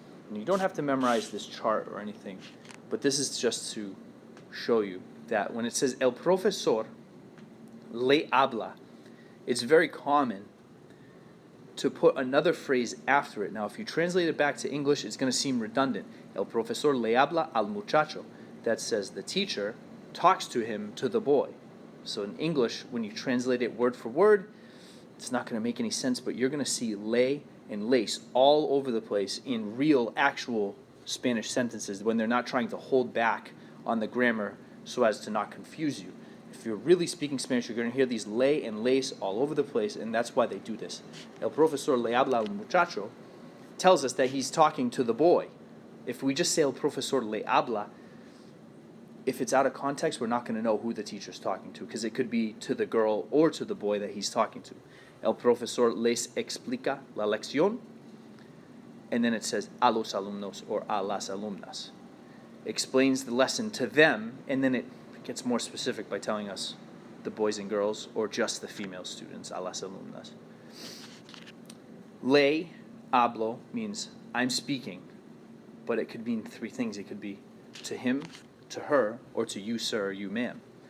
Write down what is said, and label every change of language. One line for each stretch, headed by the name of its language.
English: And you don't have to memorize this chart or anything, but this is just to show you that when it says
Spanish: el profesor le habla,
English: it's very common to put another phrase after it. Now, if you translate it back to English, it's going to seem redundant.
Spanish: El profesor le habla al muchacho.
English: That says the teacher talks to him, to the boy. So in English, when you translate it word for word, it's not going to make any sense, but you're going to see le and les all over the place in real, actual Spanish sentences when they're not trying to hold back on the grammar so as to not confuse you. If you're really speaking Spanish, you're going to hear these le and les all over the place, and that's why they do this.
Spanish: El profesor le habla al muchacho
English: tells us that he's talking to the boy. If we just say
Spanish: el profesor le habla,
English: if it's out of context, we're not going to know who the teacher's talking to, because it could be to the girl or to the boy that he's talking to.
Spanish: El profesor les explica la lección,
English: and then it says
Spanish: a los alumnos or a las alumnas.
English: Explains the lesson to them, and then it gets more specific by telling us the boys and girls or just the female students, a las alumnas. Le hablo means I'm speaking, but it could mean three things. It could be to him, to her, or to you, sir, or you, ma'am.